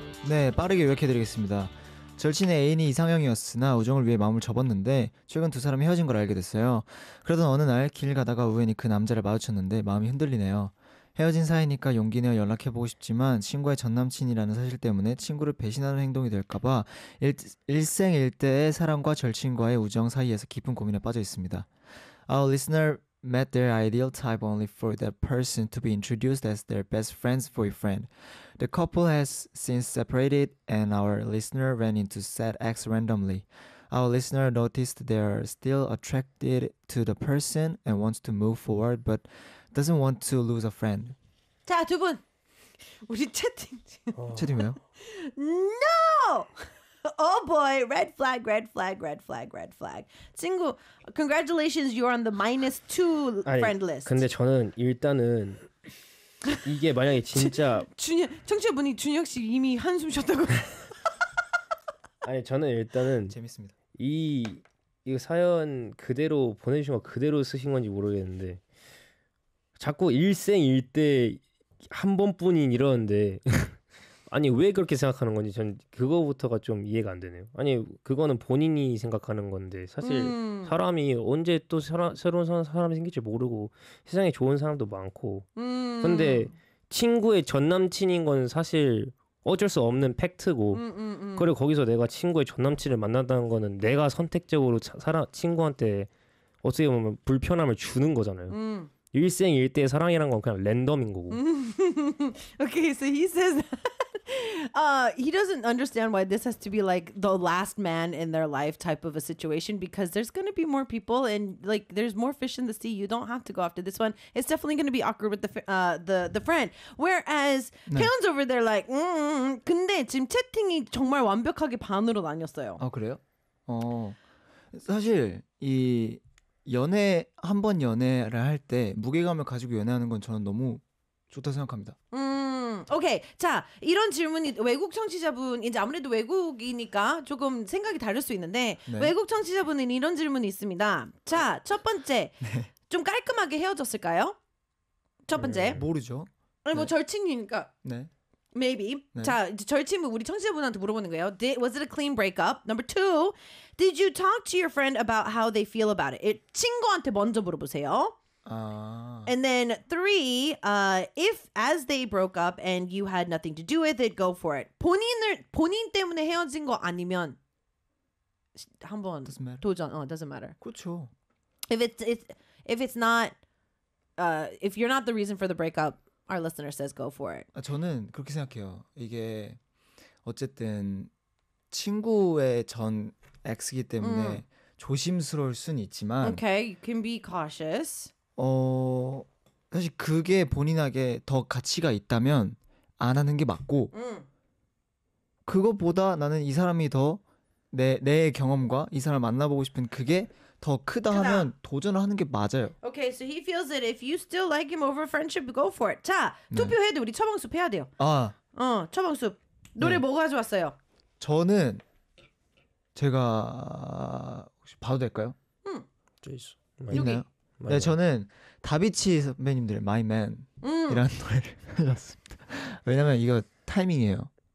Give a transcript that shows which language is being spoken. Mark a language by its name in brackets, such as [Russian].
[English] Yes, [Korean] 빠르게 요약해드리겠습니다. 절친의 애인이 이상형이었으나 우정을 위해 마음을 접었는데 최근 두 사람이 헤어진 걸 알게 됐어요. 그러던 어느 날 길 가다가 우연히 그 남자를 마주쳤는데 마음이 흔들리네요. 헤어진 사이니까 용기 내어 연락해보고 싶지만 친구의 전남친이라는 사실 때문에 친구를 배신하는 행동이 될까봐 일생일대의 사랑과 절친과의 우정 사이에서 깊은 고민에 빠져 있습니다. [English] Our listener met their ideal type only for that person to be introduced as their best friend's boyfriend. The couple has since separated and our listener ran into said ex randomly. Our listener noticed they are still attracted to the person and wants to move forward but doesn't want to lose a friend. [Korean] 자, 두 분! 우리 채팅! 채팅 왜요? [English] No! Oh boy, red flag, red flag, red flag, red flag. [Korean] 친구, [English] congratulations, you're on the minus two friend list. [Korean] 근데 저는 일단은 이게 만약에 진짜 청취자분이 준혁 씨 이미 한숨 쉬었다고. 아니 저는 일단은 재밌습니다. 이 사연 그대로 보내주신 거 그대로 쓰신 건지 모르겠는데 자꾸 일생일대 한 번뿐인 이러는데. 아니 왜 그렇게 생각하는 건지 전 그거부터가 좀 이해가 안 되네요. 아니 그거는 본인이 생각하는 건데 사실 사람이 언제 또 새로운 사람이 생길지 모르고 세상에 좋은 사람도 많고 근데 친구의 전남친인 건 사실 어쩔 수 없는 팩트고 그리고 거기서 내가 친구의 전남친을 만난다는 거는 내가 선택적으로 친구한테 어떻게 보면 불편함을 주는 거잖아요. 일생일대의 사랑이란 건 그냥 랜덤인 거고. [English] Okay, so he says he doesn't understand why this has to be like the last man in their life type of a situation because there's going to be more people and like there's more fish in the sea. You don't have to go after this one. It's definitely going to be awkward with the friend. Whereas Kaeun's over there like [Korean] 근데 지금 채팅이 정말 완벽하게 반으로 나뉘었어요. 아 그래요? 사실 이 연애 한 번 연애를 할 때 무게감을 가지고 연애하는 건 저는 너무 좋다 생각합니다. 오케이. 자, 이런 질문이 외국 청취자분, 이제 아무래도 외국이니까 조금 생각이 다를 수 있는데 네. 외국 청취자분은 이런 질문이 있습니다. 자, 첫 번째, 네. 좀 깔끔하게 헤어졌을까요? 첫 번째. 모르죠. 아니, 뭐 네. 절친이니까. 네. [English] Maybe. [Korean] 네. 자, 이제 절친분 우리 청취자분한테 물어보는 거예요. [English] Was it a clean breakup? Number two, did you talk to your friend about how they feel about it? [Korean] 친구한테 먼저 물어보세요. [English] And then three, if as they broke up and you had nothing to do with it, go for it. [Korean] 본인 때문에 헤어진 거 아니면 한번 도전. [English] Oh, it doesn't matter. [Korean] 그렇죠. [English] If it's not, if you're not the reason for the breakup, our listener says go for it. [Korean] 아, 저는 그렇게 생각해요. 이게 어쨌든 친구의 전 X이기 때문에 조심스러울 순 있지만. [English] Okay, you can be cautious. [Korean] 사실 그게 본인에게 더 가치가 있다면 안 하는 게 맞고 그것보다 나는 이 사람이 더 내 경험과 이 사람을 만나보고 싶은 그게 더 크다 하면 도전을 하는 게 맞아요. [English] Okay, so he feels that if you still like him over friendship, go for it. [Korean] 자, 투표해도 네. 우리 처방숲 해야 돼요. 아, 처방숲 노래 네. 뭐 가져왔어요? 저는 제가 혹시 봐도 될까요? 제이스 있나요? 네, 저는 다비치 선배님들의 My Man 이라는 노래를 하셨습니다. 왜냐면 이거 타이밍이에요.